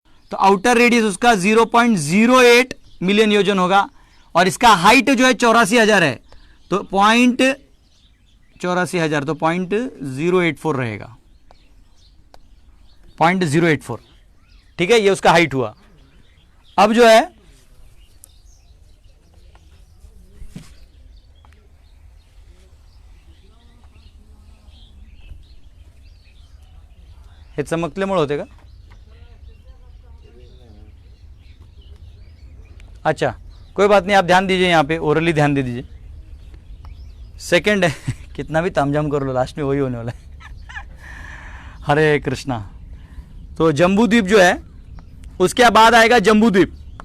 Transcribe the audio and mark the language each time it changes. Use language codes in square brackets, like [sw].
[hi] तो outer radius उसका 0.08 million योजन होगा, और इसका हाइट जो है 84,000 है, तो 84,000 तो 0.084 रहेगा, 0.084, ठीक है। ये उसका हाइट हुआ। अब जो है [mr] हे चमकल्यामुळे होते का? [hi] अच्छा, कोई बात नहीं, आप ध्यान दीजिए, यहाँ पे ओरली ध्यान दे दीजिए। सेकंड है कितना भी तामझाम कर लो, लास्ट में वही होने वाला है। हरे कृष्णा। तो जम्बू द्वीप जो है, उसके बाद आएगा जम्बू द्वीप।